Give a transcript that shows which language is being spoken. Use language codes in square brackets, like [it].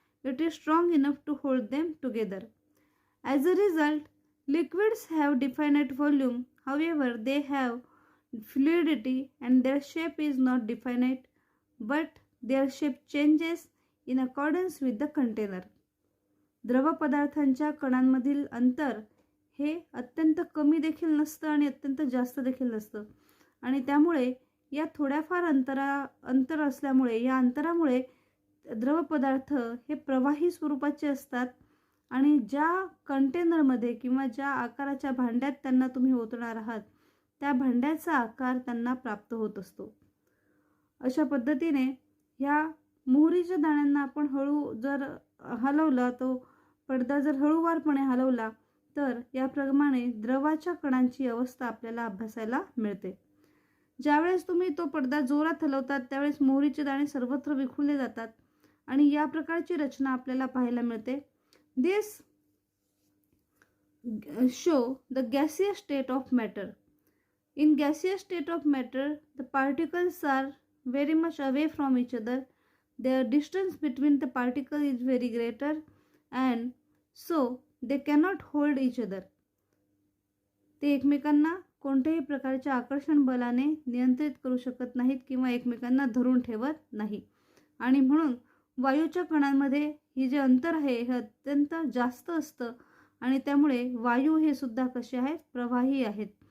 [en] it is strong enough to hold them together. As a result, liquids have definite volume, however, they have fluidity and their shape is not definite, but their shape changes in accordance with the container. [mr] द्रव पदार्थांच्या कणांमधील अंतर हे अत्यंत कमी देखील नसतं आणि अत्यंत जास्त देखील नसतं आणि त्यामुळे या थोड्याफार अंतर असल्यामुळे या अंतरामुळे द्रव पदार्थ हे प्रवाही स्वरूपाचे असतात आणि ज्या कंटेनरमध्ये किंवा ज्या आकाराच्या भांड्यात त्यांना तुम्ही ओतणार आहात त्या भांड्याचा आकार त्यांना प्राप्त होत असतो. अशा पद्धतीने ह्या मोहरीच्या दाण्यांना आपण हळू जर हलवला, तो पडदा जर हळूवारपणे हलवला तर याप्रमाणे द्रवाच्या कणांची अवस्था आपल्याला अभ्यासायला मिळते. ज्यावेळेस तुम्ही तो पडदा जोरात हलवतात त्यावेळेस मोहरीचे दाणे सर्वत्र विखुरले जातात आणि या प्रकारची रचना आपल्याला पाहायला मिळते. [en] This show the gaseous state of matter. In gaseous state of matter, the particles are very much away from each other. Their distance between the particles is very greater and so they cannot hold each other. [mr] ते एकमेकांना कोणत्याही प्रकारच्या आकर्षण बलाने नियंत्रित करू शकत नाहीत किंवा एकमेकांना धरून ठेवत नाही आणि म्हणून वायूच्या कणांमध्ये हे जे अंतर आहे हे अत्यंत जास्त असतं आणि त्यामुळे वायू हे सुद्धा कसे आहेत, प्रवाही आहेत.